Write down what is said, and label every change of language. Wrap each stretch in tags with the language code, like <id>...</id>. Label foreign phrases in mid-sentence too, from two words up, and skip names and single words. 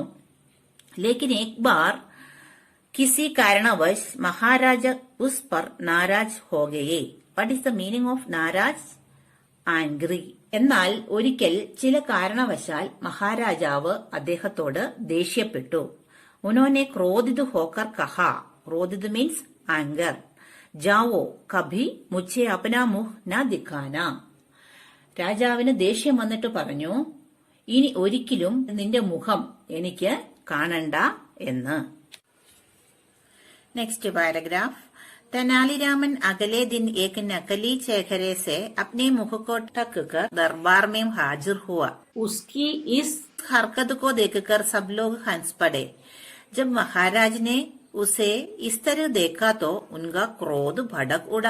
<hi>लेकिन एक बार किसी कारणवश महाराज उस पर नाराज़ हो गए.</hi> <en>What is the meaning of നാരാജ്? Angry.</en> <ml>എന്നാൽ ഒരിക്കൽ ചില കാരണവശാൽ മഹാരാജാവ് അദ്ദേഹത്തോട് ദേഷ്യപ്പെട്ടു.</ml> <hi>उन्होंने क्रोधित होकर कहा. क्रोधित</hi> <en>means anger.</en> <hi>जाओ, कभी मुझे अपना मुंह न दिखाना.</hi> <ml>രാജാവിന് ദേഷ്യം വന്നിട്ട് പറഞ്ഞു, ഇനി ഒരിക്കലും നിന്റെ മുഖം എനിക്ക് കാണണ്ട എന്ന്.</ml> <en>Next paragraph.</en> <hi>तेनालीरामन अगले दिन एक नकली चेहरे से अपने मुख को ढक कर दरबार में हाजिर हुआ. उसकी इस हरकत को देखकर सब लोग हंस पड़े. जब महाराज ने उसे इस तरह देखा तो उनका क्रोध भड़क उड़ा.</hi>